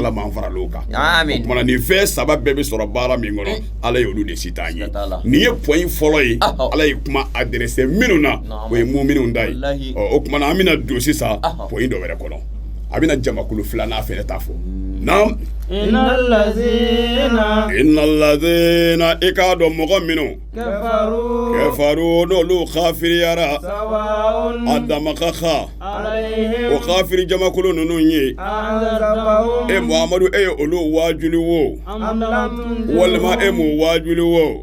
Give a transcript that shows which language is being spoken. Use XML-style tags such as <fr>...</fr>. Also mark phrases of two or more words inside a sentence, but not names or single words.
<bm>ala m'an fara l'o kan Amin. o tuma na nin fɛn saba bɛɛ bɛ sɔrɔ baara min kɔnɔ ala ye olu de si t'an ye Siga t'a la. nin ye point fɔlɔ ye Ahɔ. ala ye kuma adressé minnu na Naam. o ye muminunw ta ye Wallahi. o tuma na an bɛna don sisan Ahɔ. point dɔ wɛrɛ kɔnɔ a bɛna jamakulu filanan fɛnɛ ta fɔ naam</bm> <ar>إن الذين إن الذين</ar> <bm>i k'a dɔn mɔgɔ minnu kafaru kɛfaru n'olu kafiriyara sawa'un a dama ka kan alayhim o kafiri jamakulu ninnu ye anzartahum e muhamadu e ye olu waajuli wo</bm> <ar>أم لم تنذرهم</ar> <bm>walima e m'u waajuli wo</bm>